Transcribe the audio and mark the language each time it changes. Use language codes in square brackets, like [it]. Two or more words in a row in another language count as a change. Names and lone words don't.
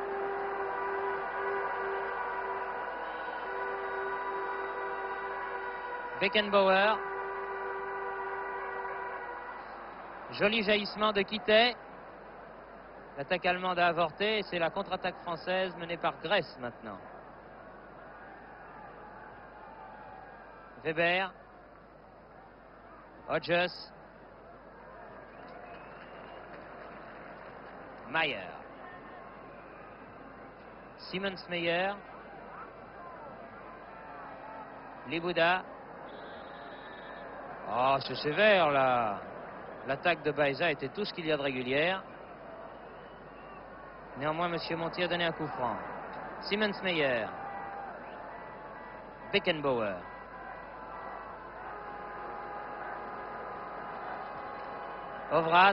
[fr] Beckenbauer. Joli jaillissement de Quittet. L'attaque allemande a avorté et c'est la contre-attaque française menée par Grèce maintenant. Weber. Hodges. Mayer. Simmonsmeyer. Libouda. Oh, c'est sévère là. L'attaque de Baeza était tout ce qu'il y a de régulière. Néanmoins, M. Montier a donné un coup franc. Simmonsmeyer. Beckenbauer. Overath.